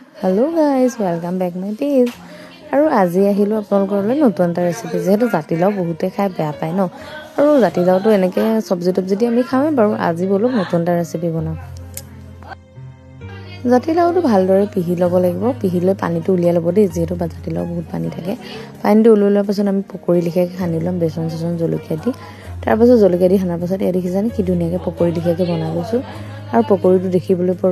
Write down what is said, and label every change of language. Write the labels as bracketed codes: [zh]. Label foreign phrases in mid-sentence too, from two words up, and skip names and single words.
[en] hello guys welcome back my page [hi] और आज [as] আহিলোঁ আপোনালোকৰ নতুন এটা [en] recipe [as] যেহেতু জাতিলাও বহুতে খাই বেয়া পায় ন আৰু জাতিলাওটো এনেকৈ সবজি টবজি আমি খাওঁৱে বাৰু আজি বলো নতুন এটা ৰেচিপি বনাওঁ জাতিলাওটো ভালদৰে পিহি ল'ব লাগিব পিহি লৈ পানীটো উলিয়াই ল'ব দেই যেহেতু জাতিলাও বহুত পানী থাকে পানীটো উলিওৱাৰ পাছত আমি পকৰি লিখাকৈ সানি ল'ম বেচন চেচন জলকীয়া দি তাৰপাছত জলকীয়া দি সানাৰ পাছত এয়া দেখিছানে কি ধুনীয়াকৈ পকৰি লিখাকৈ বনাই লৈছোঁ আৰু পকৰিটো দেখিবলৈ বৰ